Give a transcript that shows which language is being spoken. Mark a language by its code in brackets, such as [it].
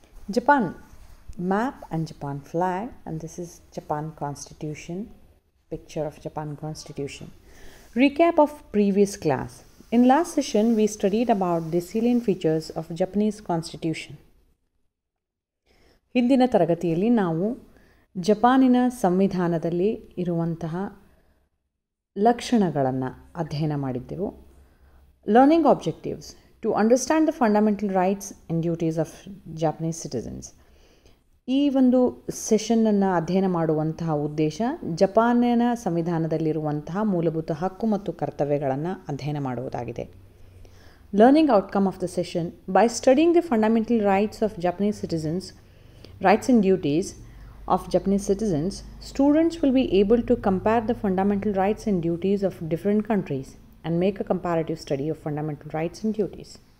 [en] Japan map and Japan flag, and this is Japan constitution, picture of Japan constitution. Recap of previous class. In last session, we studied about the salient features of Japanese constitution. [kn] ಹಿಂದಿನ ತರಗತಿಯಲ್ಲಿ ನಾವು ಜಪಾನಿನ ಸಂವಿಧಾನದಲ್ಲಿ ಇರುವಂತಹ ಲಕ್ಷಣಗಳನ್ನು ಅಧ್ಯಯನ ಮಾಡಿದ್ದೆವು. [en] Learning objectives to understand the fundamental rights and duties of Japanese citizens. [kn] ಈ ಒಂದು ಸೆಷನ್ನನ್ನು ಅಧ್ಯಯನ ಮಾಡುವಂತಹ ಉದ್ದೇಶ ಜಪಾನಿನ ಸಂವಿಧಾನದಲ್ಲಿರುವಂತಹ ಮೂಲಭೂತ ಹಕ್ಕು ಮತ್ತು ಕರ್ತವ್ಯಗಳನ್ನು ಅಧ್ಯಯನ ಮಾಡುವುದಾಗಿದೆ. [en] Learning outcome of the session: by studying the fundamental rights of Japanese citizens, rights and duties of Japanese citizens, students will be able to compare the fundamental rights and duties of different countries and make a comparative study of fundamental rights and duties.